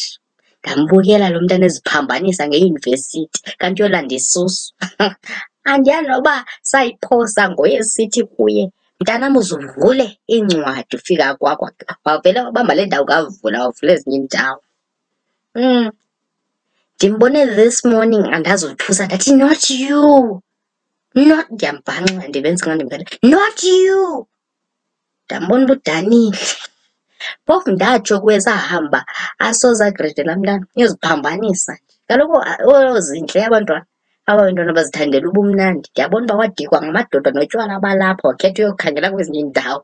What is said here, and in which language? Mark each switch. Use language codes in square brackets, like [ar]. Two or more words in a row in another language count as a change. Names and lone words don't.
[xh] Ndambukela lo mntana eziphambanisa ngeyunivesithi kanti uyolanda isusu. Andiyazi noba sayiphosa ngoye sithi kuye, mntanam uzuvule iincwadi ufika kwakho. Wavele wabamba le ndawo kavula, wavula ezinye iindawo. Ndimbone [en] this morning [xh] andazothusa ndathi, [en] not you. [xh] Ndiyambhanxa ndibenza xa ndimvele, [en] not you. [xh] Ndambona uba udanile. Phofu ndatsho kuye sahamba asoze agrede laa mntana, uyoziphambanisa nje. Kaloku zintle abantwana, aba bantwana bazithandela ubumnandi. Ndiyabona uba wadikwa ngamadoda notywala balapha, wakhetha uyokhangela kwezinye iindawo.